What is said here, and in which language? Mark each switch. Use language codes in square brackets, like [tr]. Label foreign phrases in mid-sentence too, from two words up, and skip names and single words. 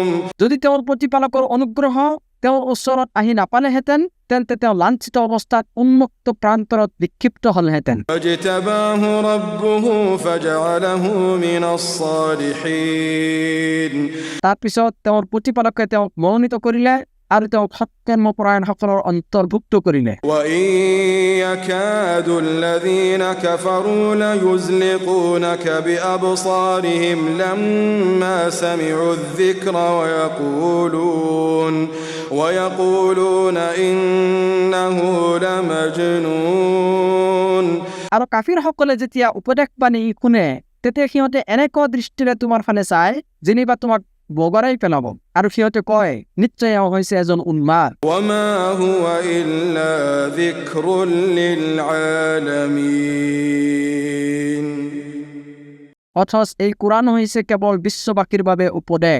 [as] যদি তেওঁৰ প্ৰতিপালকৰ অনুগ্ৰহ তেওঁৰ ওচৰত আহি নাপালেহেঁতেন তেন্তে তেওঁ লাঞ্ছিত অৱস্থাত উন্মুক্ত প্ৰান্তৰত নিক্ষিপ্ত হলহেঁতেন [ar] فاجتباه ربه فجعله من الصالحين [as] তাৰপিছত তেওঁৰ প্ৰতিপালকে তেওঁক মনোনীত কৰিলে আৰু তেওঁক সৎকৰ্মপৰায়ণসকলৰ অন্তৰ্ভুক্ত কৰিলে [ar] وإن يكاد الذين كفروا ليزلقونك بأبصارهم لما سمعوا الذكر ويقولون إنه لمجنون [as] আৰু কাফিৰসকলে যেতিয়া উপদেশ বাণী শুনে তেতিয়া সিহঁতে এনেকুৱা দৃষ্টিৰে তোমাৰ ফালে চায় যেনিবা তোমাক বগৰাই পেলাব আৰু সিহঁতে কয় নিশ্চয় এওঁ হৈছে এজন উন্মাদ [ar] وما هو إلا ذكر للعالمين [as] অথচ এই কোৰাণ হৈছে কেৱল বিশ্ববাসীৰ বাবে উপদেশ